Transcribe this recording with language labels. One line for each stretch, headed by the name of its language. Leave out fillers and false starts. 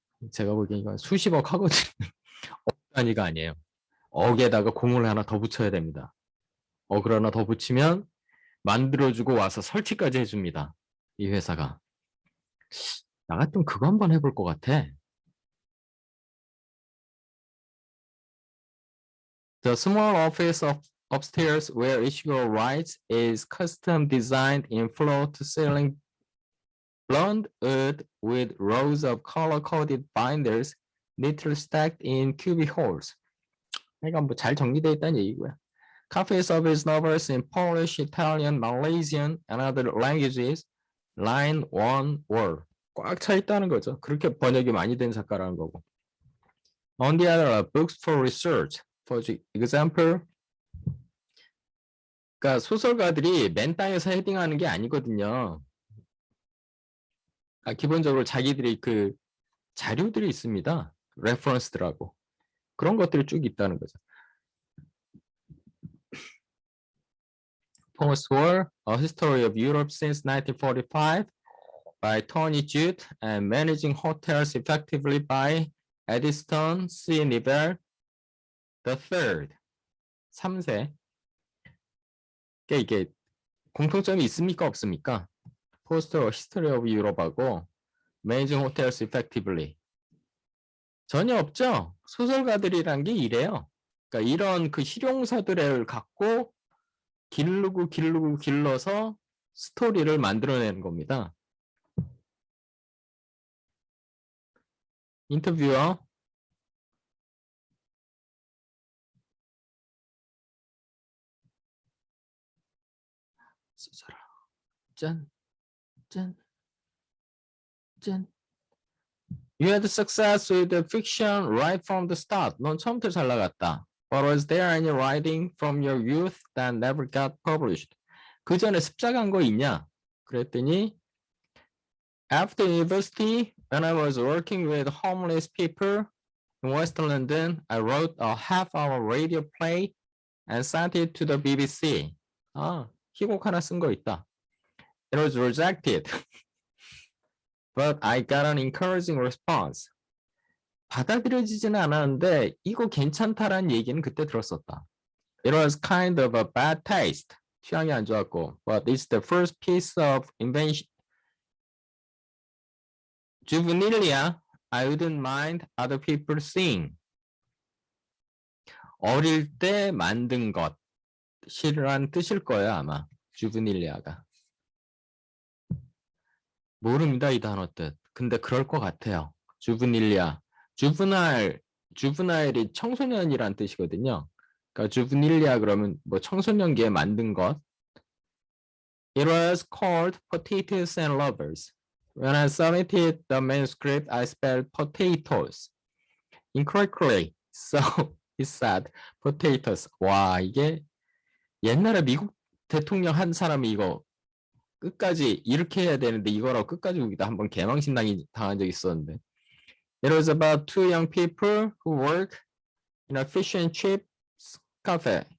Korean: 제가 보기엔 이건 수십억 하거든요. 억 단위가 아니에요. 억에다가 공을 하나 더 붙여야 됩니다. 억을 하나 더 붙이면 만들어주고 와서 설치까지 해줍니다. 이 회사가. 나 같으면 그거 한번 해볼 것 같아.
English: The small office upstairs where Ishiguro writes is custom designed in floor-to-ceiling blonde wood with rows of color-coded binders neatly stacked in cubic holes.
Korean: 그러니까 뭐 잘 정리되어 있다는 얘기고요.
English: Copies of his novels in Polish, Italian, Malaysian, and other languages line one word.
Korean: 꽉 차 있다는 거죠. 그렇게 번역이 많이 된 작가라는 거고.
English: On the other, books for research. For example,
Korean: 그러니까 소설가들이 맨 땅에서 헤딩하는 게 아니거든요. 기본적으로 자기들이 그 자료들이 있습니다. 레퍼런스들하고. 그런 것들이 쭉 있다는 거죠.
English: Post-war, A History of Europe since 1945 by Tony Judt and Managing Hotels Effectively by Eddystone C. Nivelle III. 3세.
Korean: 이게 공통점이 있습니까? 없습니까? Post-History of Europe하고 Managing Hotels Effectively. 전혀 없죠? 소설가들이란 게 이래요. 그러니까 이런 그 실용사들을 갖고 길러서 스토리를 만들어내는 겁니다. 인터뷰어. 써라. 짠.
English: You had success with the fiction right from the start.
Korean: 넌 처음부터 잘 나갔다.
English: But was there any writing from your youth that never got published?
Korean: 그 전에 습작한 거 있냐? 그랬더니
English: After university, When I was working with homeless people in West London, I wrote a half-hour radio play and sent it to the BBC.
Korean: 아, 희곡 하나 쓴 거 있다.
English: It was rejected, but I got an encouraging response.
Korean: 받아들여지지는 않았는데 이거 괜찮다라는 얘기는 그때 들었었다.
English: It was kind of a bad taste.
Korean: 취향이 안 좋았고,
English: but it's the first piece of invention. Juvenilia, I wouldn't mind other people seeing.
Korean: 어릴 때 만든 것이란 뜻일 거예요, 아마. 주브닐리아가. 모릅니다, 이 단어 뜻. 근데 그럴 것 같아요. 주브닐리아. 주브나일이 청소년이란 뜻이거든요. 그러니까 주브닐리아 그러면 뭐 청소년기에 만든 것.
English: It was called Potatoes and Lovers. When I submitted the manuscript, I spelled potatoes incorrectly. So he said potatoes.
Korean: 와, 이게 옛날에 미국 대통령 한 사람이 이거 끝까지 이렇게 해야 되는데 이거라고 끝까지 우기다 한번 개망신 당한 적이 있었는데.
English: It was about two young people who work in a fish and chips cafe.